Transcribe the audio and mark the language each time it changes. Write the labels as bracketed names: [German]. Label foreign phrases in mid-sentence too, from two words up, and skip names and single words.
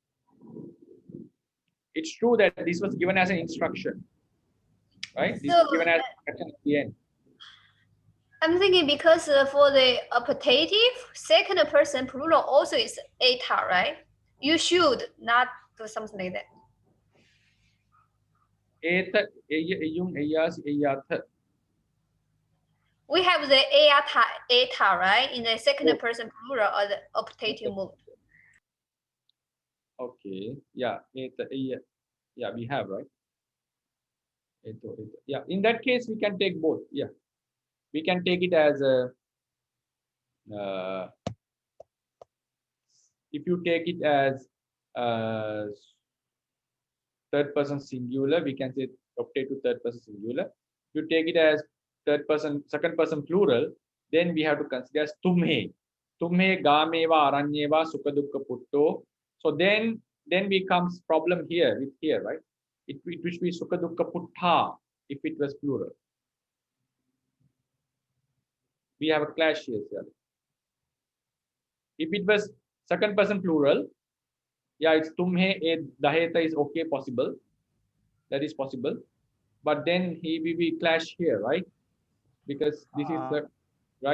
[English] It's true that this was given as an instruction, right? This was given as instruction at the end. I'm thinking because for the optative, second person plural also is eta, right? You should not do something like that. Eta, [Pali] eyung, eyas, eyatha. [English] We have the eta, right? In the second person plural or the optative mode. Okay, yeah, [Pali] eta, eya. [English] Yeah, we have, right? [Pali] Eto, eto. [English] Yeah, in that case, we can take both. Yeah, we can take it as a, if you take it as third person singular, we can say optative third person singular. If you take it as third person, second person plural, then we have to consider as tumhe. [Pali] Tumhe gameva aranyeva sukha dukkha putto. [English] So then becomes problem here with here, right? It should be sukha dukkha putta if it was plural. We have a clash here, sir. If it was second person plural, yeah, it's [Pali] tumhe daheta [English] is okay, possible. That is possible. But then we clash here, right? Because this is the right.